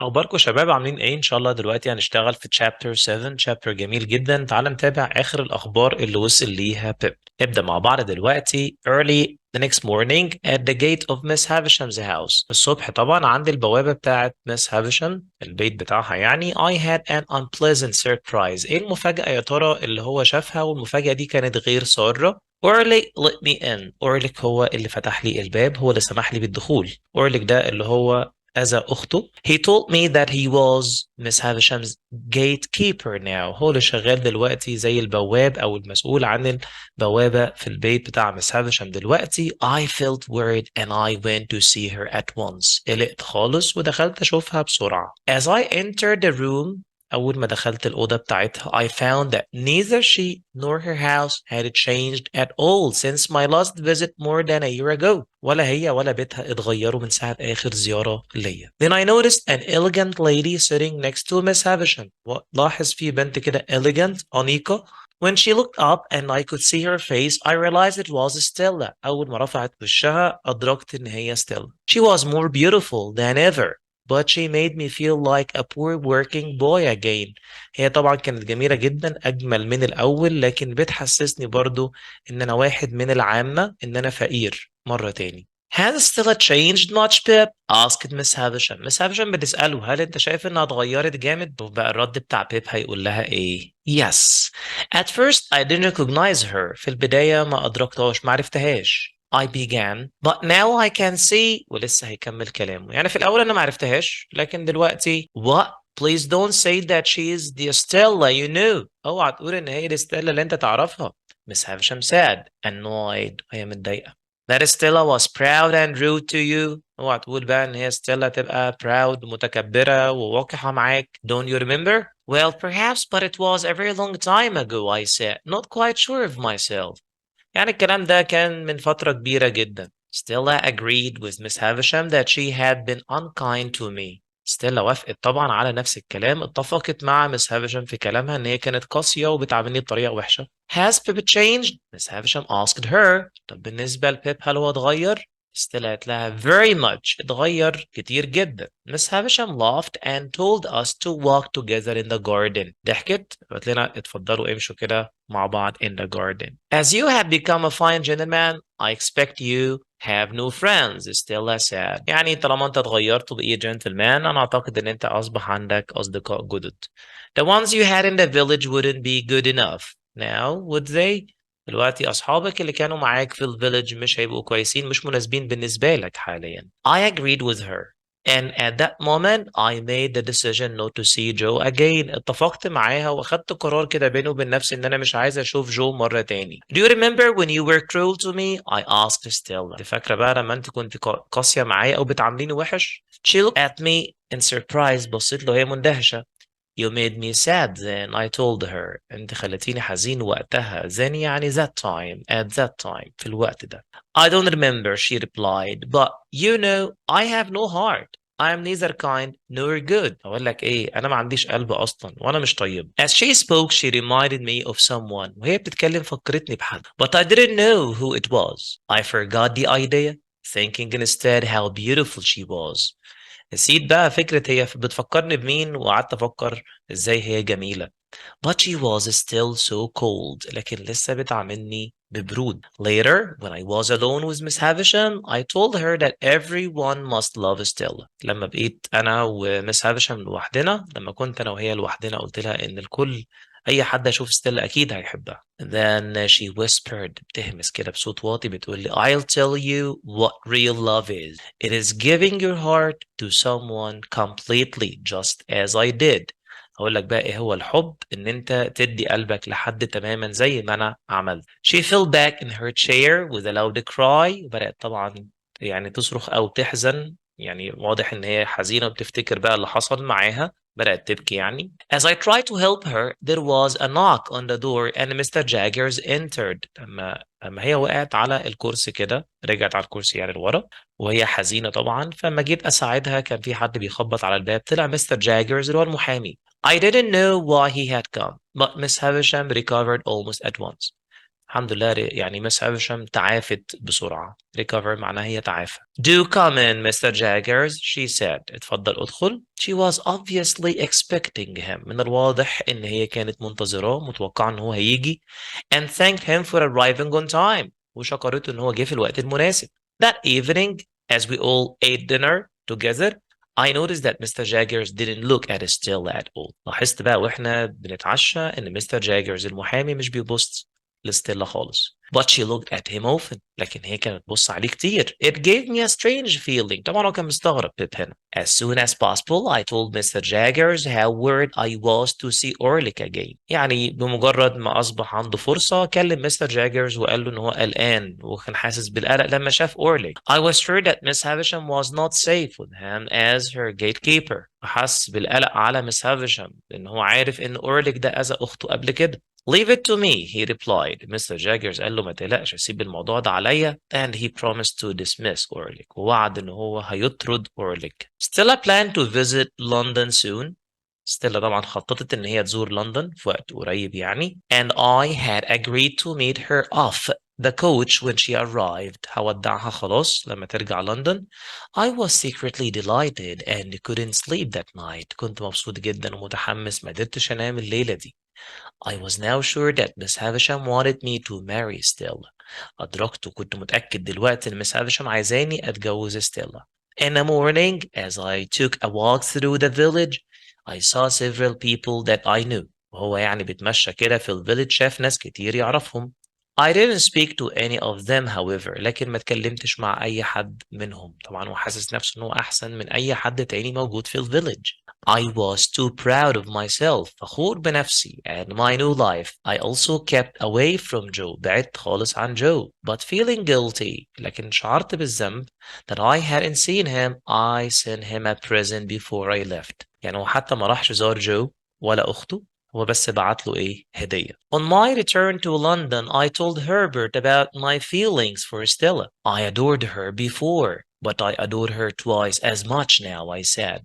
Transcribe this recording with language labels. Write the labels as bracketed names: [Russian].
[Arabic] أخباركم شباب عاملين إيه؟ إن شاء الله دلوقتي هنشتغل في chapter 7 chapter جميل جدا. تعال نتابع آخر الأخبار اللي وصل ليها بيب. نبدأ مع بعض دلوقتي. [English] early the next morning at the gate of Miss Havisham's house. [Arabic] الصبح طبعا عند البوابة بتاعت Miss Havisham البيت بتاعها يعني. [English] I had an unpleasant surprise. [Arabic] إيه المفاجأة يا ترى اللي هو شافها والمفاجأة دي كانت غير سارة؟ [English] Orlick let me in. [Arabic] Orlick هو اللي فتح لي الباب، هو اللي سمح لي بالدخول. Orlick ده اللي هو as أخته. [English] He told me that he was Miss Havisham's gatekeeper now. [Arabic] هو اللي شغال دلوقتي زي البواب أو المسؤول عن البوابة في البيت بتاع Miss Havisham دلوقتي. [English] I felt worried and I went to see her at once. [Arabic] قلقت خالص ودخلت أشوفها بسرعة. [English] As I entered the room [Arabic] أول ما دخلت الأوضة بتاعتها [English] I found that neither she nor her house had changed at all since my last visit more than a year ago. [Arabic] ولا هي ولا بيتها اتغيروا من ساعة آخر زيارة ليا. [English] Then I noticed an elegant lady sitting next to Miss Havisham. [Arabic] لاحظ في بنت كده elegant أنيقة. [English] When she looked up and I could see her face, I realized it was Stella. [Arabic] أول ما رفعت وشها أدركت إن هي Stella. [English] She was more beautiful than ever. But she made me feel like a poor working boy again. [Arabic] هي طبعا كانت جميلة جدا أجمل من الأول، لكن بتحسسني برضو إن أنا واحد من العامة، إن أنا فقير مرة تاني. [English] Has Stella changed much, Pip? asked Miss Havisham. [Arabic] Miss Havisham بتسأله هل أنت شايف إنها اتغيرت جامد؟ وبقى الرد بتاع بيب هيقول لها إيه؟ Yes. [English] At first I didn't recognize her. [Arabic] في البداية ما أدركتهاش، ما عرفتهاش. [English] I began, but now I can see. [Arabic] ولسه هيكمل كلامه. يعني في الأول أنا ما عرفتهاش، لكن دلوقتي what? [English] Please don't say that she is the Stella you knew. [Arabic] اوعى تقول إن هي دي ستيلا اللي أنت تعرفها. [English] Miss Havisham said, annoyed. [Arabic] هي متضايقة. [English] That Stella was proud and rude to you. [Arabic] اوعى تقول بقى إن هي ستيلا تبقى proud متكبرة ووقحة معاك. [English] Don't you remember? Well, perhaps, but it was a very long time ago, I said, not quite sure of myself. [Arabic] يعني الكلام ده كان من فترة كبيرة جدا. [English] Stella agreed with Miss Havisham that she had been unkind to me. [Arabic] ستيلا وافقت طبعا على نفس الكلام، اتفقت مع مس هافشام في كلامها ان هي كانت قاسية وبتعاملني بطريقة وحشة. [English] Has Pip changed? Miss Havisham asked her. [Arabic] طب بالنسبة لبيب هل هو اتغير؟ ستيلا قالت لها [English] very much. [Arabic] اتغير كتير جدا. [English] Miss Havisham laughed and told us to walk together in the garden. [Arabic] ضحكت قالت لنا اتفضلوا امشوا كده مع بعض [English] in the garden. As you have become a fine gentleman, I expect you have new friends. Stella said. [Arabic] يعني طالما انت اتغيرت وبقيت gentleman، انا اعتقد ان انت اصبح عندك اصدقاء جدد. [English] The ones you had in the village wouldn't be good enough. Now, would they? [Arabic] دلوقتي أصحابك اللي كانوا معاك في الفيلج مش هيبقوا كويسين، مش مناسبين بالنسبة لك حاليا. [English] I agreed with her. And at that moment I made the decision not to see Joe again. [Arabic] اتفقت معاها واخدت قرار كده بيني وبين نفسي ان انا مش عايز اشوف جو مرة تاني. [English] Do you remember when you were cruel to me? I asked Stella. [Arabic] انت فاكرة بقى لما انت كنت قاسية معايا او بتعامليني وحش؟ [English] She looked at me in surprise. [Arabic] بصيت له هي مندهشة. [English] You made me sad then, I told her. [Arabic] انت خلتيني حزين وقتها. [English] Then [Arabic] يعني [English] that time, at that time, [Arabic] في الوقت ده. [English] I don't remember, she replied, but you know, I have no heart. I am neither kind nor good. [Arabic] أقول لك إيه؟ أنا ما عنديش قلب أصلا وأنا مش طيب. [English] As she spoke, she reminded me of someone. [Arabic] وهي بتتكلم فكرتني بحد. [English] But I didn't know who it was. I forgot the idea, thinking instead how beautiful she was. [Arabic] نسيت بقى فكرة هي بتفكرني بمين وقعدت أفكر إزاي هي جميلة. [English] But she was still so cold. [Arabic] لكن لسه بتعاملني ببرود. [English] Later, when I was alone with Miss Havisham, I told her that everyone must love Stella. [Arabic] لما بقيت أنا ومس هافشام لوحدنا، لما كنت أنا وهي لوحدنا، قلت لها إن الكل أي حد يشوف ستيلا أكيد هيحبها. [English] Then she whispered. [Arabic] بتهمس كده بصوت واطي بتقول لي [English] I'll tell you what real love is. It is giving your heart to someone completely just as I did. [Arabic] هقول لك بقى ايه هو الحب. ان انت تدي قلبك لحد تماما زي ما انا عملت. [English] She fell back in her chair with a loud cry. [Arabic] بدأت طبعا يعني تصرخ او تحزن. يعني واضح ان هي حزينة وبتفتكر بقى اللي حصل معاها. بدأت تبكي يعني. [English] As I tried to help her, there was a knock on the door and Mr. Jaggers entered. [Arabic] لما هي وقعت على الكرسي كده، رجعت على الكرسي يعني لورا وهي حزينة طبعا، فلما جيت أساعدها كان في حد بيخبط على الباب. طلع مستر جاجرز اللي هو المحامي. [English] I didn't know why he had come, but Miss Havisham recovered almost at once. [Arabic] الحمد لله يعني Miss Havisham تعافت بسرعة. recover معناها هي تعافى. [English] Do come in, Mr. Jaggers, she said. [Arabic] اتفضل ادخل. [English] She was obviously expecting him. [Arabic] من الواضح إن هي كانت منتظراه، متوقعة إن هو هيجي. [English] And thanked him for arriving on time. [Arabic] وشكرته إن هو جه في الوقت المناسب. [English] That evening, as we all ate dinner together, I noticed that Mr. Jaggers didn't look at Stella at all. [Arabic] لاحظت بقى واحنا بنتعشى إن Mr. Jaggers المحامي مش بيبص لستيلا خالص. [English] But she looked at him often. [Arabic] لكن هي كانت بتبص عليه كتير. [English] It gave me a strange feeling. [Arabic] طبعا هو كان مستغرب بيب هنا. [English] As soon as possible, I told Mr. Jaggers how worried I was to see Orlick again. [Arabic] يعني بمجرد ما أصبح عنده فرصة كلم مستر جاجرز وقال له إن هو قلقان وكان حاسس بالقلق لما شاف أورليك. [English] I was sure that Miss Havisham was not safe with him as her gatekeeper. [Arabic] حس بالقلق على مس هافشام لأن هو عارف إن أورليك ده أذى أخته قبل كده. [English] Leave it to me, he replied. Mr. [Arabic] Jaggers قال له ما تقلقش سيب الموضوع ده عليا [English] and he promised to dismiss Orlick [Arabic] ووعد إن هو هيطرد Orlick. [English] Stella planned to visit London soon. [Arabic] ستيلا طبعا خططت إن هي تزور لندن في وقت قريب يعني. [English] And I had agreed to meet her off the coach when she arrived. [Arabic] هودعها خلاص لما ترجع لندن. [English] I was secretly delighted and couldn't sleep that night. [Arabic] كنت مبسوط جدا ومتحمس ما قدرتش أنام الليلة دي. [English] I was now sure that Miss Havisham wanted me to marry Stella. [Arabic] أدركت وكنت متأكد دلوقتي إن Miss Havisham عايزاني أتجوز ستيلا. [English] In the morning, as I took a walk through the village, I saw several people that I knew. [Arabic] وهو يعني بيتمشى كده في الفيلج شاف ناس كتير يعرفهم. [English] I didn't speak to any of them however. [Arabic] لكن ما اتكلمتش مع أي حد منهم. طبعا هو حاسس نفسه إنه أحسن من أي حد تاني موجود في الفيلج. [English] I was too proud of myself. [Arabic] فخور بنفسي [English] and my new life. I also kept away from Joe. [Arabic] بعدت خالص عن Joe. [English] But feeling guilty. [Arabic] لكن شعرت بالذنب [English] that I hadn't seen him. I sent him a present before I left. [Arabic] يعني هو حتى ما راحش زار جو ولا أخته. هو بس بعت له إيه؟ هدية. [English] On my return to London, I told Herbert about my feelings for Stella. I adored her before. But I adored her twice as much now, I said.